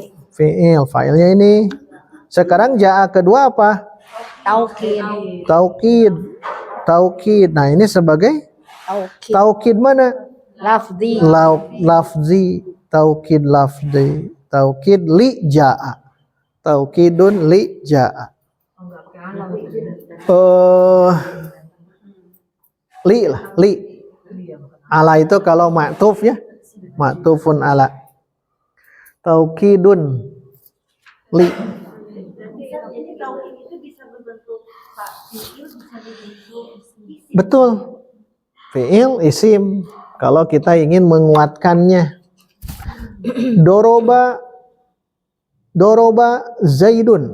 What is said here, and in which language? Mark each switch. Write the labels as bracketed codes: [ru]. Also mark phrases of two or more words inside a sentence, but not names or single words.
[id] Fi'il, fa'ilnya ini. Sekarang ja'a kedua apa? Taukid. Taukid. Nah, ini sebagai Taukid. taukid mana? Lafzi. [ar] لفظي. توكيد لفظي. توكيد لجاء. توكيد لجاء. Li lah, li. [id] Ala itu kalau ma'tuf ya. [ar] معطوف على. توكيد ل. [id] Jadi taukid itu bisa berbentuk fi'il, bisa berbentuk isim. Betul. Fi'il isim. Kalau kita ingin menguatkannya. [ar] ضرب زيد.